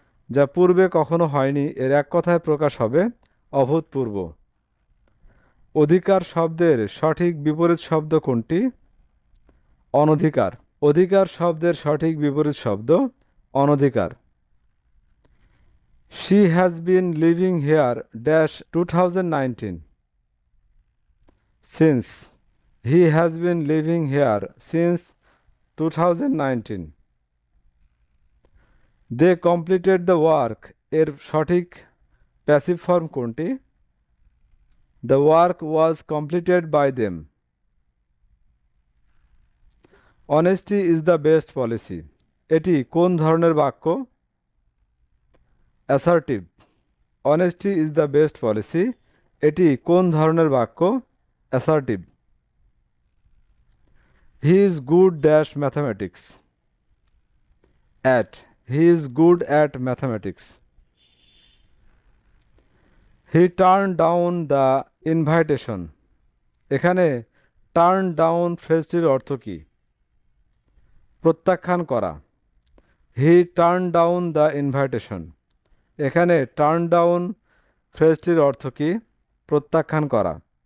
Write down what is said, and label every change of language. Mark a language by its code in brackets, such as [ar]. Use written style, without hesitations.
[bn] যা পূর্বে কখনো হয়নি এর এক কথায় প্রকাশ হবে অভূতপূর্ব। অধিকার শব্দের সঠিক বিপরীত শব্দ কোনটি? অনধিকার। অধিকার শব্দের সঠিক বিপরীত শব্দ অনধিকার। [en] She has been living here dash 2019 since. He has been living here since 2019. They completed the work [bn] এর সঠিক প্যাসিভ ফর্ম কোনটি? [en] The work was completed by them. Honesty is the best policy [bn] এটি কোন ধরনের বাক্য? [en] Assertive. Honesty is the best policy [bn] এটি কোন ধরনের বাক্য? [en] Assertive. He is good dash mathematics at. He is good at mathematics. He turned down the invitation [bn] এখানে turn down ফ্রেজটির অর্থ কী? প্রত্যাখ্যান করা। [en] he turn down the invitation [bn] এখানে টার্ন ডাউন ফ্রেজটির অর্থ কী? প্রত্যাখ্যান করা।